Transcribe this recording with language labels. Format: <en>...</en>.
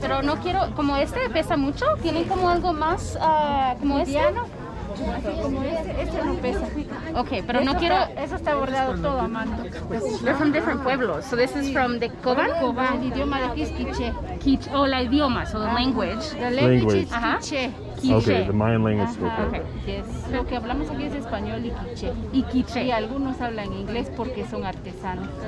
<es>Pero no quiero, como este pesa mucho, tienen como algo más, como este. Como este no pesa. Okay, pero no quiero. Eso está bordado todo a mano.</es> <en>They're from different pueblos. So this is from the Coban?</en> <es>Coban, el idioma de aquí es quiche.</es> <en>Quiche, oh,</en> <es>la idioma,</es> <en>so the language. The language is Ajá. quiche. Okay, the Mayan language. Okay. Yes.</en> <es>Lo que hablamos aquí es español y quiche. Y quiche. Y algunos hablan inglés porque son artesanos.</es>